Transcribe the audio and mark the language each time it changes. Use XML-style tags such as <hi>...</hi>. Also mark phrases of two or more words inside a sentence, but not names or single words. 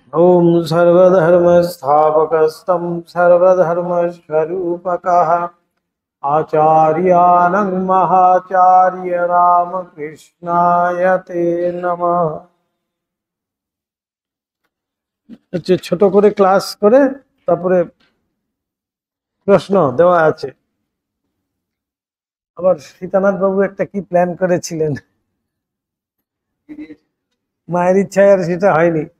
<sa>ओम सर्वधर्मस्थापकस्तं सर्वधर्मस्वरूपकः आचार्यानं महाचार्य रामकृष्णाय ते नमः।</sa> <bn>ছোট করে ক্লাস করে তারপরে প্রশ্ন দেওয়া আছে। আবার সীতানাথ বাবু একটা কি প্ল্যান করেছিলেন, মায়ের ইচ্ছায় আর সেটা হয়নি।</bn>